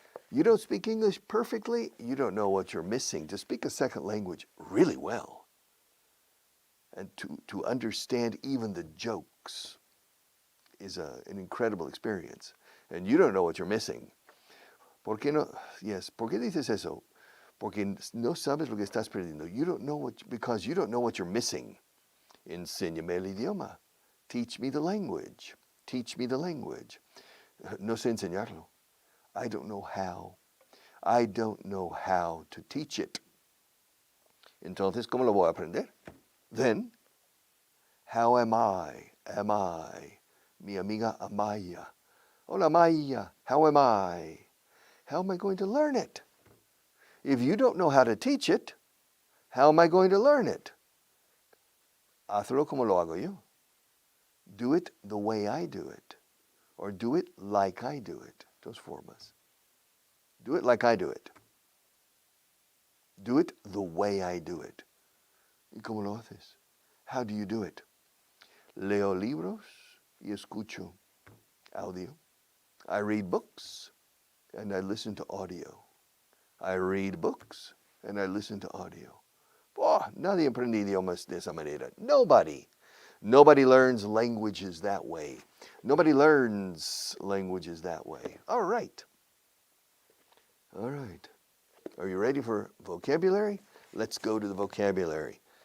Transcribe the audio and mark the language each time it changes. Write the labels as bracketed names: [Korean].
[English] You don't speak English perfectly, you don't know what you're missing. To speak a second language really well and to understand even the jokes is an incredible experience. And you don't know what you're missing. [Spanish] ¿Por qué no? Yes, ¿por qué dices eso? Porque no sabes lo que estás perdiendo. [English] You don't know because you don't know what you're missing. [Spanish] Enséñame el idioma. [English] Teach me the language. Teach me the language. [Spanish] No sé enseñarlo. [English] I don't know how. I don't know how to teach it. [Spanish] Entonces, ¿cómo lo voy a aprender? [English] Then, how am I? [Spanish] Mi amiga Amaya. [English] Hola Amaya, how am I? How am I going to learn it? If you don't know how to teach it, how am I going to learn it? [Spanish] Hazlo como lo hago yo. [English] Do it the way I do it. Or do it like I do it. [Spanish] Dos formas. [English] Do it like I do it. Do it the way I do it. [Spanish] ¿Y cómo lo haces? [English] How do you do it? [Spanish] Leo libros y escucho audio. [English] I read books and I listen to audio. I read books and I listen to audio. [Spanish] Oh, nadie aprende idiomas de esa manera. [English] Nobody. Nobody learns languages that way. Nobody learns languages that way. All right. All right. Are you ready for vocabulary? Let's go to the vocabulary.